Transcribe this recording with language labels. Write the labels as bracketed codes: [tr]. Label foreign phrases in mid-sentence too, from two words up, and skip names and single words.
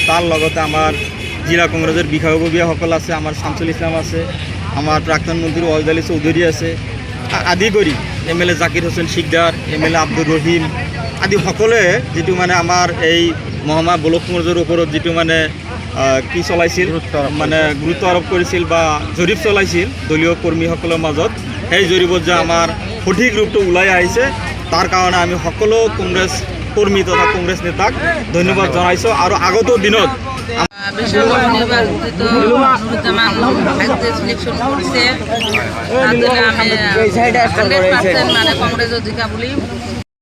[as] তাৰ লগতে আমাৰ জিলা কংগ্ৰেছৰ বিষয়ববীয়াসকল আছে, আমাৰ শামসুল ইছলাম আছে, আমাৰ প্ৰাক্তন মন্ত্ৰী ওয়াজিদ আলী চৌধুৰী আছে, আদি কৰি MLA জাকিৰ হোসেন শিকদাৰ, MLA আব্দুর রহিম আদি সকলোৱে যিটো মানে আমাৰ এই মহামা ব্লক কংগ্ৰেছৰ ওপৰত যিটো মানে কি চলাইছিল মানে গুৰুত্ব আৰোপ কৰিছিল বা জৰীপ চলাইছিল দলীয় কৰ্মীসকলৰ মাজত, সেই জৰীপত যে আমাৰ সঠিক ৰূপটো ওলাই আহিছে, তাৰ কাৰণে আমি সকলো কংগ্ৰেছ কৰ্মী তথা কংগ্ৰেছ নেতাক ধন্যবাদ জনাইছোঁ। আৰু আগতো দিনত [bn] বিশাল নবনির্বাচিত নুরুজ্জামান আজকে সিলেকশন করছে, তার জন্য আমি 100% মানে কংগ্রেস অধিকার বলি